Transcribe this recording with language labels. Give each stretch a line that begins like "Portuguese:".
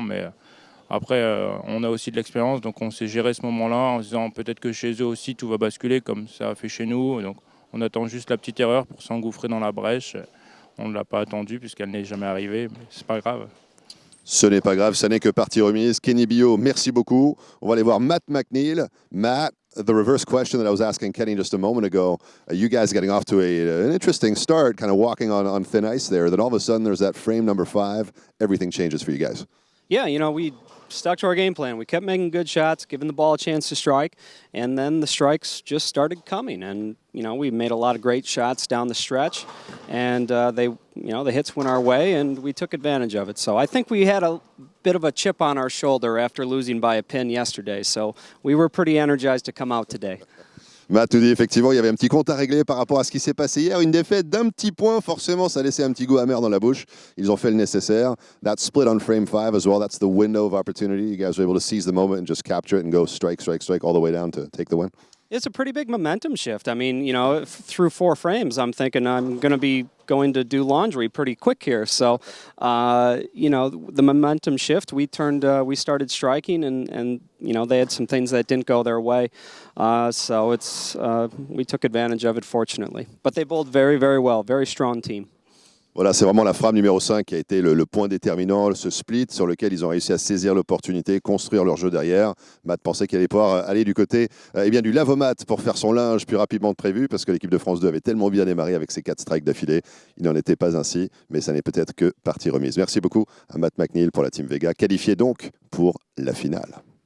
French: Mais après, on a aussi de l'expérience, donc on sait gérer ce moment-là en se disant peut-être que chez eux aussi, tout va basculer comme ça a fait chez nous. Donc on attend juste la petite erreur pour s'engouffrer dans la brèche. On ne l'a pas attendue puisqu'elle n'est jamais arrivée, mais c'est pas grave. Ce n'est pas grave, ça n'est que partie remise. Kenny Billot, merci beaucoup. On va aller voir Matt McNeil.
English: Matt, the reverse question that I was asking Kenny just a moment ago. You guys getting off to an interesting start, kind of walking on thin ice there. Then all of a sudden there's that frame number 5. Everything changes for you guys. Yeah, we stuck to our game plan. We kept making good shots, giving the ball a chance to strike, and then the strikes just started coming. And we made a lot of great shots down the stretch, and the hits went our way, and we took advantage of it. So I think we had a bit of a chip on our shoulder after losing by a pin yesterday. So we were pretty energized to come out today.
French: Matt nous dit effectivement, il y avait un petit compte à régler par rapport à ce qui s'est passé hier. Une défaite d'un petit point, forcément, ça a laissé un petit goût amer dans la bouche. Ils ont fait le nécessaire.
English: That split on frame 5 as well, that's the window of opportunity. You guys were able to seize the moment and just capture it and go strike, strike, strike all the way down to take the win. It's a pretty big momentum shift. I mean, through 4 frames, I'm thinking I'm going to be going to do laundry pretty quick here. So, the momentum shift, we started striking and they had some things that didn't go their way. So we took advantage of it, fortunately. But they bowled very, very well, very strong team.
French: Voilà, c'est vraiment la frame numéro 5 qui a été le point déterminant, ce split sur lequel ils ont réussi à saisir l'opportunité, construire leur jeu derrière. Matt pensait qu'il allait pouvoir aller du côté du lavomat pour faire son linge plus rapidement que prévu parce que l'équipe de France 2 avait tellement bien démarré avec ses 4 strikes d'affilée. Il n'en était pas ainsi, mais ça n'est peut-être que partie remise. Merci beaucoup à Matt McNeil pour la Team Vega, qualifié donc pour la finale.